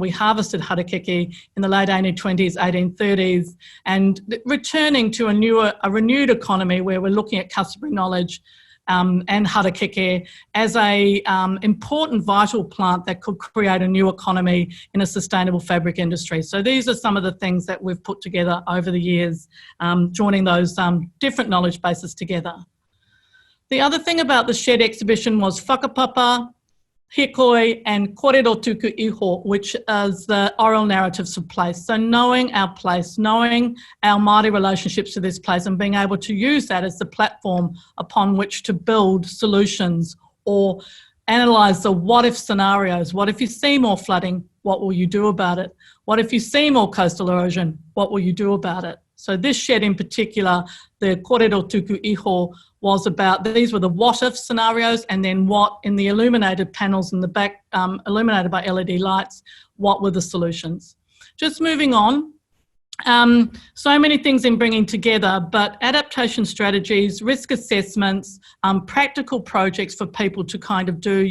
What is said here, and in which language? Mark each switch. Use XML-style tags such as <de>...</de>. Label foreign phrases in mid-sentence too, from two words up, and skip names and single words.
<en>We harvested harakeke in the late 1820s, 1830s, and returning to a renewed economy where we're looking at customary knowledge and harakeke as a important vital plant that could create a new economy in a sustainable fabric industry. So these are some of the things that we've put together over the years, joining those different knowledge bases together. The other thing about the shed exhibition was whakapapa.</en> <mi>hikoi, and kōrero tuku iho,</mi> <en>which is the oral narratives of place. So knowing our place, knowing our Māori relationships to this place, and being able to use that as the platform upon which to build solutions or analyse the what-if scenarios. What if you see more flooding? What will you do about it? What if you see more coastal erosion? What will you do about it? So this shed in particular, the</en> <mi>kōrero tuku iho,</mi> <en>was about, these were the what-if scenarios, and then what in the illuminated panels in the back, illuminated by LED lights, what were the solutions? Just moving on. So many things in bringing together, but adaptation strategies, risk assessments, practical projects for people to kind of do.</en>